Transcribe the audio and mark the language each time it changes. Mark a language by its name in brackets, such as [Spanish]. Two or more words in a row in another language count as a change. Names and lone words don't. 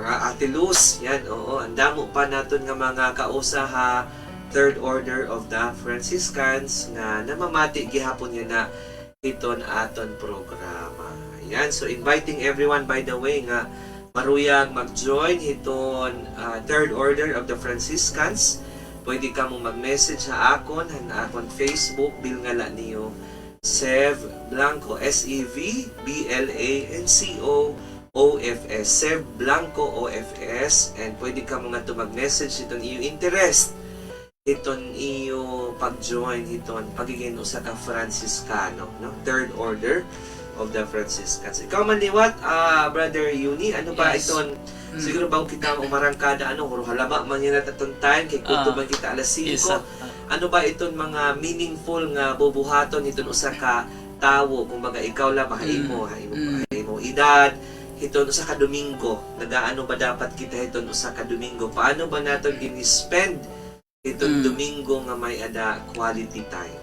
[Waray] Ate Luz, yan, oo. Ang damo pa naton nga mga kausa ha, third order of the Franciscans nga namamati gihapon yan na iton aton programa. Yan, [English] so inviting everyone by the way [Waray] nga maruyang mag-join iton [English] third order of the Franciscans. [Waray] Pwede ka mo mag-message sa akon, han akon Facebook, bilngala niyo Sev Blanco, SEVBLANCO-OFS, Sev Blanco OFS, and pwede ka mo nga to mag-message iton iyo interest, iton iyo pag-join iton pagiging usa ka Franciscano, no? Third order of the Franciscans. Ikaw man liwat, Brother Yuni, ano ba Yes. iton? Siguro ba kita umarangkada huro halaba man yan at atong time kay kuto man kita alas 5. Yes, Ano ba iton mga meaningful nga bubuhaton iton usa ka tawo, kumbaga ikaw la mahimo edad hiton usa ka Domingo, nagaano ba dapat kita hiton usa ka Domingo, paano ba naton gini-spend iton Domingo nga may ada [English] quality time?